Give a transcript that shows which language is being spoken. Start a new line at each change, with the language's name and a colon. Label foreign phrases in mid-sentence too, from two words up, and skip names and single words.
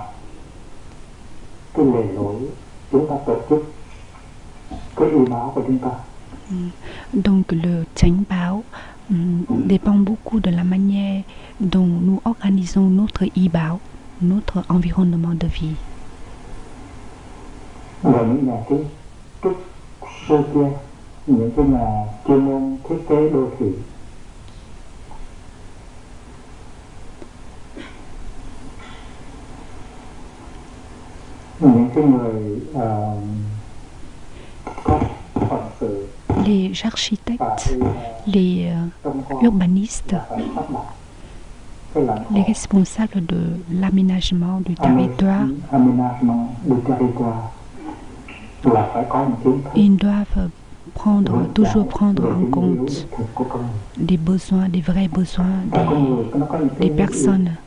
French: Donc le
Vietnamese: Chánh Báo
French: dépend beaucoup de la manière dont nous organisons notre
Vietnamese: y báo,
French: notre environnement de vie.
Vietnamese: Những cái nhà chuyên môn thiết kế đô thị, những cái người có phận sự,
French: les architectes, les urbanistes, les responsables de l'aménagement du territoire, ils doivent toujours prendre en compte des besoins, des vrais besoins des personnes.